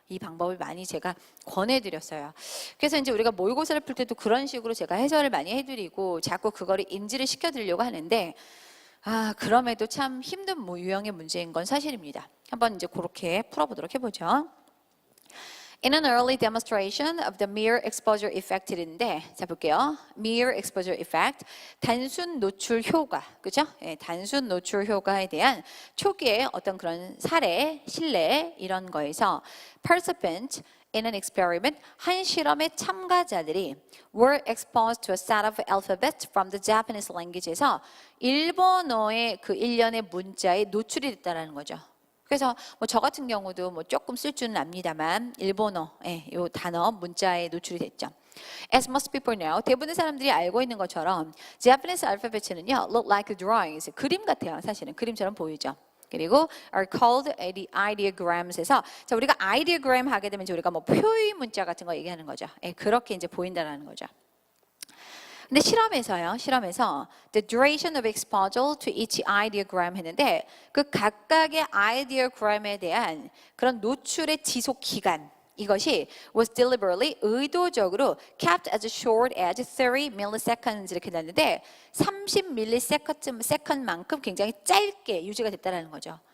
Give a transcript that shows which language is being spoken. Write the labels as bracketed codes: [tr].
[ko] 이 방법을 많이 제가 권해드렸어요. 그래서 이제 우리가 모의고사를 풀 때도 그런 식으로 제가 해설을 많이 해드리고 자꾸 그거를 인지를 시켜드리려고 하는데 그럼에도 참 힘든 유형의 문제인 건 사실입니다. 한번 이제 그렇게 풀어보도록 해보죠. [en] In an early demonstration of the mere exposure effect인데, [ko] 자 볼게요. mere exposure effect, 단순 노출 효과, 그죠? 예, 단순 노출 효과에 대한 초기의 어떤 그런 사례, 실례 이런 거에서 [en] participant in an experiment, [ko] 한 실험의 참가자들이 [en] were exposed to a set of alphabets from the Japanese language [ko] 에서 일본어의 그 일련의 문자에 노출이 됐다라는 거죠. 그래서 뭐 저 같은 경우도 뭐 조금 쓸 줄은 압니다만 일본어 요 단어 문자에 노출이 됐죠. [en] As most people know, [ko] 대부분의 사람들이 알고 있는 것처럼 [en] Japanese alphabet는요 look like drawings, [ko] 그림 같아요. 사실은 그림처럼 보이죠. 그리고 [en] are called ideograms [ko] 에서 자 우리가 ideogram 하게 되면 이제 우리가 뭐 표의 문자 같은 거 얘기하는 거죠. 그렇게 이제 보인다라는 거죠. 근데 실험에서 [en] the duration of exposure to each ideogram [ko] 했는데 그 각각의 ideogram에 대한 그런 노출의 지속 기간 이것이 was deliberately 의도적으로 [en] kept as short as 30 milliseconds [ko] 이렇게 났는데 30 millisecond만큼 굉장히 짧게 유지가 됐다는 거죠.